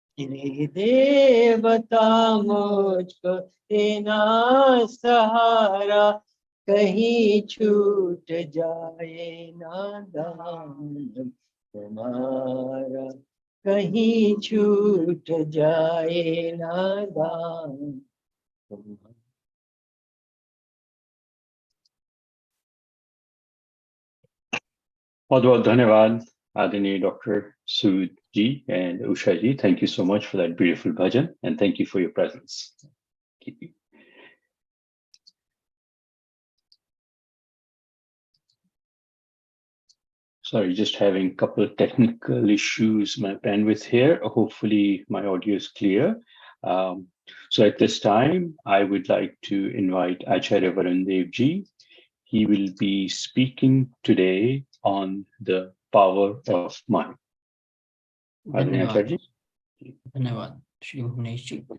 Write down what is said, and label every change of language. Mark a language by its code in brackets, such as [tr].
[hi] मेरे देवता मुझको देना सहारा, कहीं छूट जाए ना दान तुम्हारा, कहीं छूट जाए ना दान तुम्हारा। बहुत बहुत धन्यवाद आदरणीय doctor Sood ji and Usha ji. [en] Thank you so much for that beautiful bhajan and thank you for your presence. Sorry, just having a couple of technical issues, my bandwidth here. Hopefully my audio is clear. So at this time, I would like to invite Acharya Varun Dev ji. He will be speaking today on the power of mind. [hi] धन्यवाद धन्यवाद श्री भुवनेश जी।